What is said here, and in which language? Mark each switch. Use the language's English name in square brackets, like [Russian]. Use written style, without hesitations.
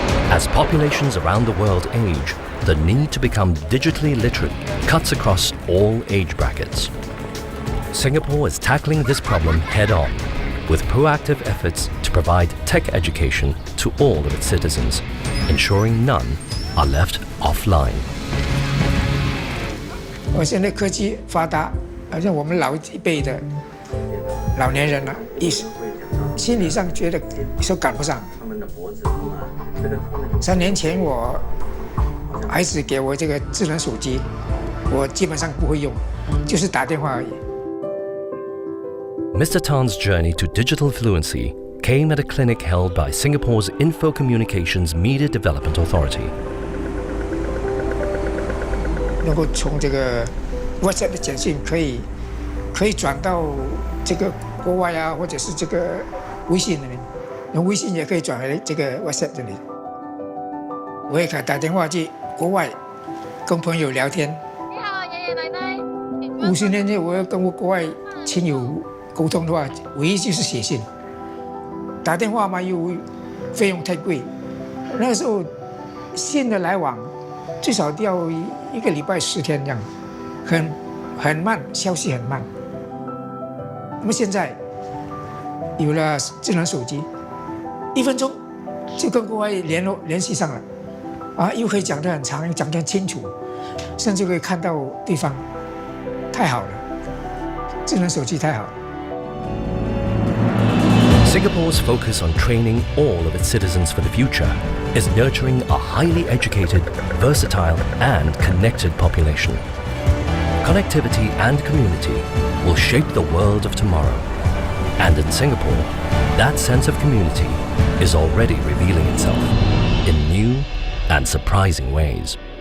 [English] As populations around the world age, the need to become digitally literate cuts across all age brackets. Singapore is tackling this problem head-on, with proactive efforts to provide tech education to all of its citizens, ensuring none are left offline. [Chinese] 现在科技发达，好像我们老一辈的老年人了，心理上觉得说赶不上。 3年前我孩子给我这个智能手机，我基本上不会用，就是打电话而已。 [English] Mr. Tan's journey to digital fluency came at a clinic held by Singapore's Info Communications Media Development Authority. [Chinese] 能够从这个 WhatsApp 的简讯可以转到这个国外啊，或者是这个微信里面，用微信也可以转回这个 WhatsApp 这里。我也可以打电话去国外跟朋友聊天。你好，爷爷奶奶。 50年前我要跟我国外亲友 沟通的话，唯一就是写信，打电话嘛又费用太贵，那个时候信的来往最少要1个礼拜10天这样，很慢，消息很慢。那么现在有了智能手机，1分钟就跟国外联系上了，啊，又可以讲得很长，讲得很清楚，甚至可以看到对方，太好了，智能手机太好了。 [English] Singapore's focus on training all of its citizens for the future is nurturing a highly educated, versatile and connected population. Connectivity and community will shape the world of tomorrow. And in Singapore, that sense of community is already revealing itself in new and surprising ways.